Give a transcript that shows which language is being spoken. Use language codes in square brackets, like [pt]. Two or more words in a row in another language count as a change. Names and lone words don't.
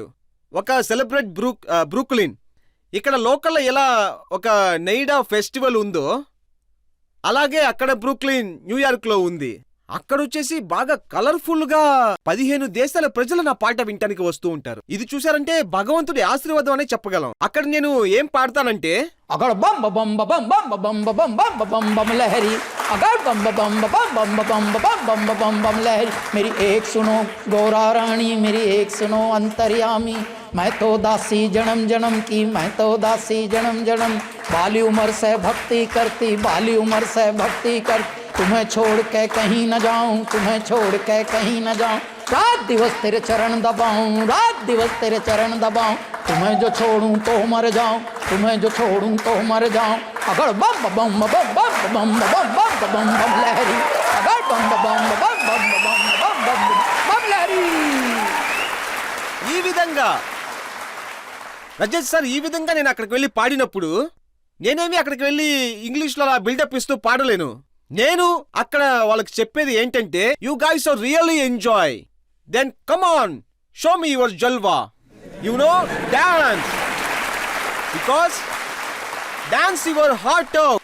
[te] ఒక సెలబ్రేట్ బ్రూక్లిన్, ఇక్కడ లోకల్లో ఎలా ఒక నెయిడా ఫెస్టివల్ ఉందో అలాగే అక్కడ బ్రూక్లిన్ న్యూయార్క్లో ఉంది. అక్కడ వచ్చేసి బాగా కలర్ఫుల్ గా 15 దేశాల ప్రజలు నా పాట వినటానికి వస్తూ ఉంటారు. ఇది చూసారంటే భగవంతుడి ఆశీర్వాదం అనే చెప్పగలం. అక్కడ నేను ఏం పాడతానంటే [hi] अगर बम बम बम बम बम बम बम बम बम लहरी, अगर बम बम बम बम बम बम बम बम लहरी, मेरी एक सुनो गौरा रानी, मेरी एक सुनो अंतर्यामी, मैं तो दासी जन्म जन्म की, मैं तो दासी जन्म जन्म, बाली उम्र से भक्ति करती, बाली उम्र से भक्ति कर, तुम्हें छोड़ के कहीं न जाऊं, तुम्हें छोड़ के कहीं न जाऊं, रात दिवस तेरे चरण दबाऊं, रात दिवस तेरे चरण दबाऊं, तुम्हें जो छोड़ूं तो मर जाऊं, तुम्हें जो छोड़ूं तो मर जाऊं, अगर बम बम बम बम बम बम बम बम लहरी, अगर बम बम बम बम बम बम लहरी. [te] ఈ విధంగా రజత్ సార్, ఈ విధంగా నేను అక్కడికి వెళ్ళి పాడినప్పుడు నేనేమి అక్కడికి వెళ్ళి ఇంగ్లీష్లో అలా బిల్డప్ ఇస్తూ పాడలేను. నేను అక్కడ వాళ్ళకి చెప్పేది ఏంటంటే, [en] you guys are really enjoy, then come on show me your jalwa, you know dance, because dance your heart out.